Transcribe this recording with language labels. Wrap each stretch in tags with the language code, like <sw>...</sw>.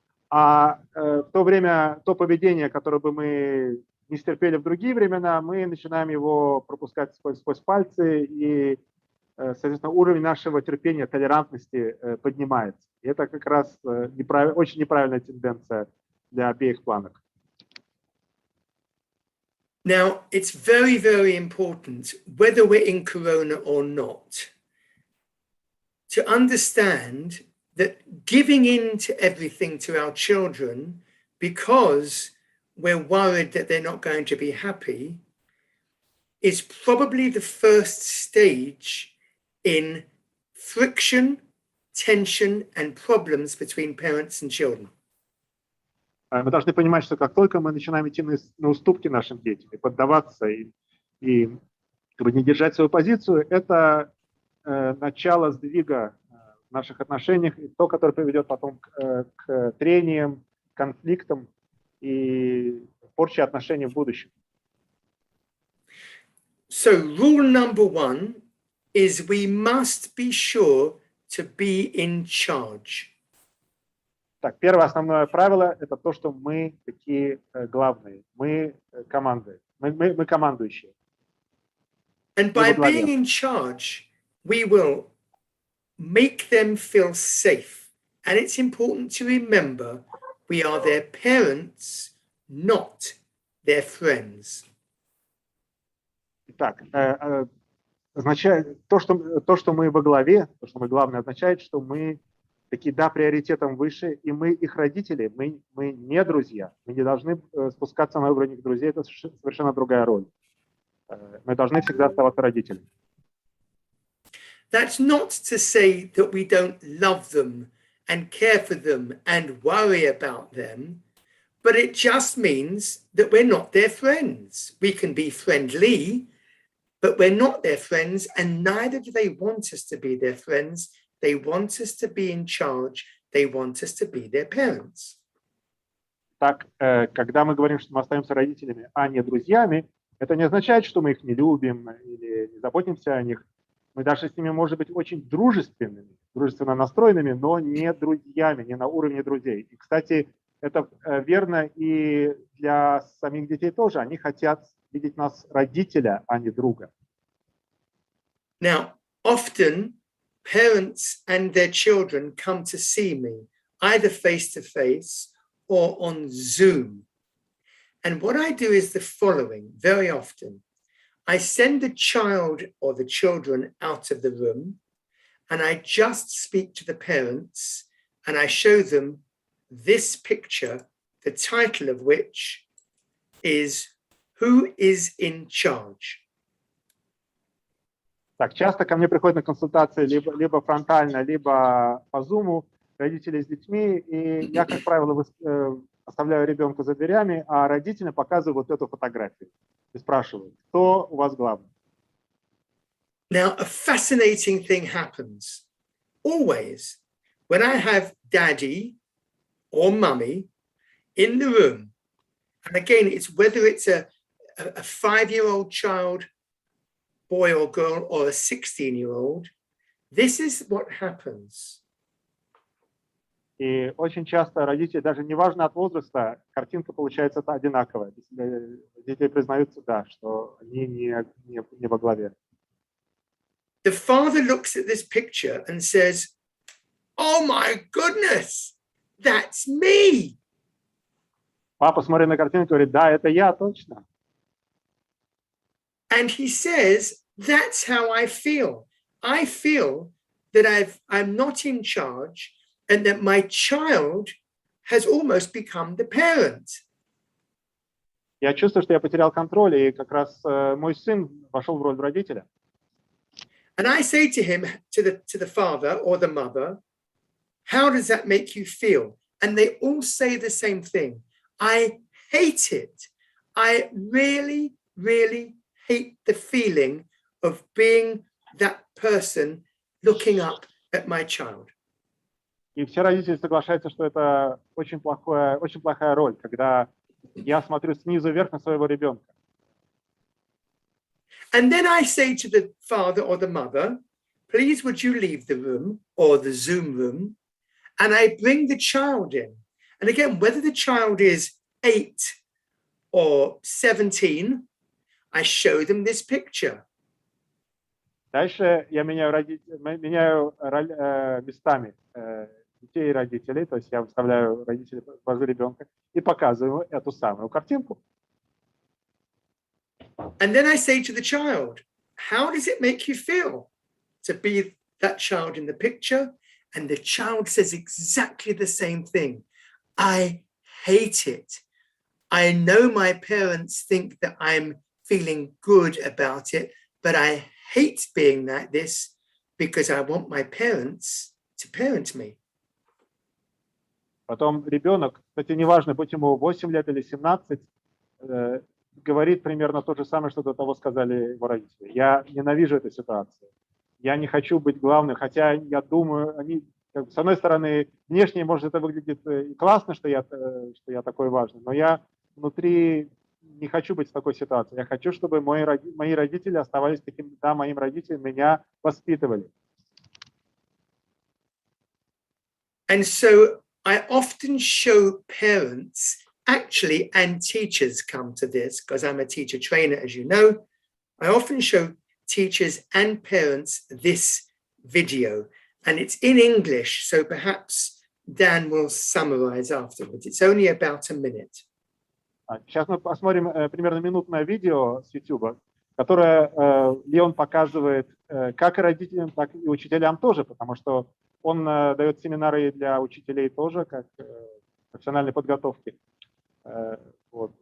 <ru>А в то время, то поведение, которое бы мы не стерпели в другие времена, мы начинаем его пропускать сквозь пальцы, и, соответственно, уровень нашего терпения, толерантности поднимается. И это как раз очень неправильная тенденция для обеих планок.</ru> <en>Now, it's very, very important, whether we're in Corona or not, to understand that giving in to everything to our children because we're worried that they're not going to be happy is probably the first stage in friction, tension, and problems between parents and children.</en> <ru>Мы должны понимать, что как только мы начинаем идти на уступки нашим детям и поддаваться, и не держать свою позицию, это начало сдвига в наших отношениях, и то, которое приведет потом к трениям, конфликтам и порче отношений в будущем.</ru> <en>So rule number one is we must be sure to be in charge.</en> <ru>Так, первое основное правило – это то, что мы такие главные, мы команды, мы командующие.</ru> <en>And by being in charge, we will make them feel safe. And it's important to remember we are their parents, not their friends.</en> <ru>Итак, означает то, что мы во главе, то, что мы главное, означает, что мы такие, да, приоритетом выше, и мы их родители, мы не друзья, мы не должны спускаться на уровень их друзей, это совершенно другая роль. Мы должны всегда оставаться родителями.</ru> <en>That's not to say that we don't love them and care for them and worry about them, but it just means that we're not their friends. We can be friendly, but we're not their friends, and neither do they want us to be their friends. They want us to be in charge. They want us to be their parents.</en> <ru>Так, когда мы говорим, что мы остаемся родителями, а не друзьями, это не означает, что мы их не любим или не заботимся о них. Мы даже с ними, может быть, очень дружественными, дружественно настроенными, но не друзьями, не на уровне друзей. И, кстати, это верно и для самих детей тоже. Они хотят видеть нас родителя, а не друга.</ru> <en>Now, often parents and their children come to see me, either face-to-face or on Zoom. And what I do is the following, very often. I send the child or the children out of the room, and I just speak to the parents, and I show them this picture, the title of which is Who is in Charge?</en> <ru>Так, часто ко мне приходят на консультации либо фронтально, либо по Zoom родители с детьми, и я, как правило, оставляю ребенка за дверями, а родителям показываю вот эту фотографию и спрашиваю, кто у вас главный?</ru> <en>Now, a fascinating thing happens. Always, when I have daddy or mummy in the room, and again, it's whether it's a 5-year-old child, boy or girl, or a 16-year-old, this is what happens.</en> <ru>И очень часто родители, даже неважно от возраста, картинка получается одинаковая. Дети признаются, да, что они не во главе.</ru> <en>The father looks at this picture and says, "Oh my goodness, that's me."</en> <ru>Папа смотрит на картинку и говорит, да, это я точно.</ru> <en>And he says, "That's how I feel. I feel that I'm not in charge and that my child has almost become the parent."</en> <ru>Я чувствую, что я потерял контроль, и как раз мой сын вошел в роль родителя.</ru> <en>And I say to him, to the father or the mother, "How does that make you feel?" And they all say the same thing. I hate it. I really, really hate the feeling of being that person looking up at my child.</en> <ru>И все родители соглашаются, что это очень плохая роль, когда я смотрю снизу вверх на своего ребенка.</ru> <en>And then I say to the father or the mother, "Please, would you leave the room or the Zoom room?" And I bring the child in. And again, whether the child is 8 or 17, I show them this picture.</en> <ru>Дальше я меняю местами детей и родителей, то есть я выставляю родителей возле ребенка и показываю эту самую картинку.</ru> <en>And then I say to the child, "How does it make you feel to be that child in the picture?" And the child says exactly the same thing. "I hate it. I know my parents think that I'm feeling good about it, but I hate being like this because I want my parents to parent me."</en> <ru>Потом ребенок, кстати, неважно, будь ему 8 лет или 17, говорит примерно то же самое, что до того сказали его родители. Я ненавижу эту ситуацию. Я не хочу быть главным, хотя я думаю, они, с одной стороны, внешне, может, это выглядит и классно, что я такой важный, но я внутри не хочу быть в такой ситуации. Я хочу, чтобы мои родители оставались такими, да, моим родителям, меня воспитывали.</ru> <en>And so I often show parents, actually, and teachers come to this, because I'm a teacher trainer, as you know. I often show teachers and parents this video, and it's in English, so perhaps Dan will summarize afterwards. It's only about a minute.</en> <ru>Сейчас мы посмотрим примерно минутное видео с YouTube, которое Леон показывает как и родителям, так и учителям тоже, потому что он дает семинары для учителей тоже, как профессиональной подготовки. Вот.</ru>